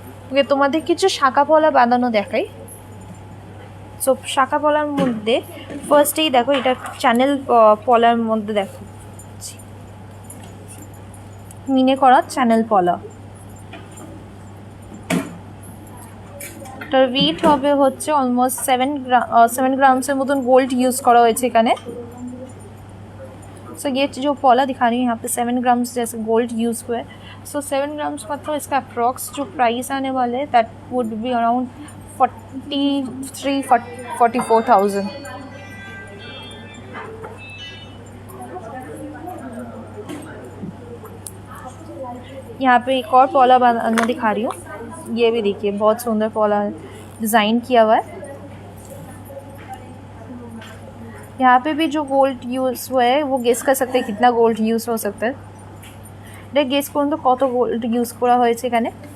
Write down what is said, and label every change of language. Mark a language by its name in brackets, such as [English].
[Bangla] ওকে, তোমাদের কিছু শাঁখা পলা বাঁধানো দেখাই। সো শাঁখা পলার মধ্যে ফার্স্টেই দেখো এটা চ্যানেল পলার মধ্যে দেখো মিনে করা চ্যানেল পলা। এটার ওয়েট হবে হচ্ছে অলমোস্ট 7 গ্রামসের মতন গোল্ড ইউজ করা হয়েছে এখানে। [Hindi] सो ये जो पॉला दिखा रही हूँ यहाँ पे 7 ग्राम्स जैसे गोल्ड यूज़ हुआ है। सो 7 ग्राम्स मतलब इसका अप्रॉक्स जो प्राइस आने वाले है [English] That would be around 43-44,000। [Hindi] यहाँ पे एक और पॉला मैं दिखा रही हूँ, ये भी देखिए बहुत सुंदर पॉला डिज़ाइन किया हुआ है। यहाँ पे भी जो गोल्ड यूज़ हुआ है वो गेस कर सकते हैं कितना गोल्ड यूज़ हो सकता है। [Bangla] এটা গেস করুন তো কত গোল্ড ইউজ করা হয়েছে এখানে।